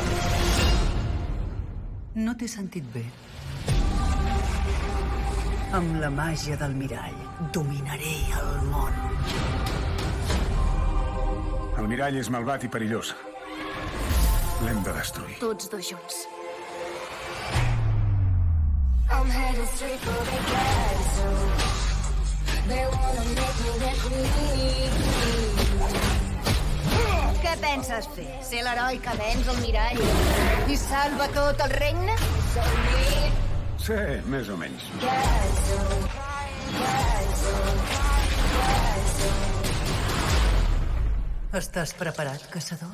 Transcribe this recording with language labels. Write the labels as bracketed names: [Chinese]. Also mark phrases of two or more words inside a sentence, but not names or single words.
[Catalan] No t'he sentit bé. Amb la màgia del mirall dominaré el món. El mirall és malvat i perillós. L'hem de destruir. Tots dos junts. [English] I'm headed straight for the castle. They wanna make me their queen. [Catalan] Què penses fer? Ser l'heroi que venç el mirall i salva tot el regne? Sí, més o menys. Estàs preparat, caçador?